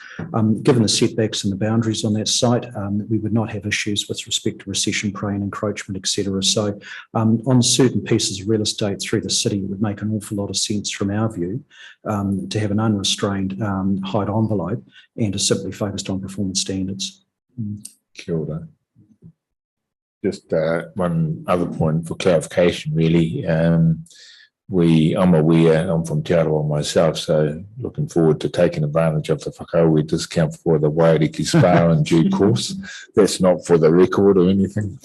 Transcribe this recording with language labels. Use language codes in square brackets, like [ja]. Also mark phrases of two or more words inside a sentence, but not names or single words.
[en] Given the setbacks and the boundaries on that site, we would not have issues with respect to recession prone, encroachment, etc. So on certain pieces of real estate through the city, it would make an awful lot of sense from our view to have an unrestrained height envelope and to simply focused on performance standards. [mi] Kia ora. [en] Just one other point for clarification, really. I'm aware, I'm from Te Aroha myself, so looking forward to taking advantage of the whakaue discount for the Wairiki Spa in due course. That's not for the record or anything.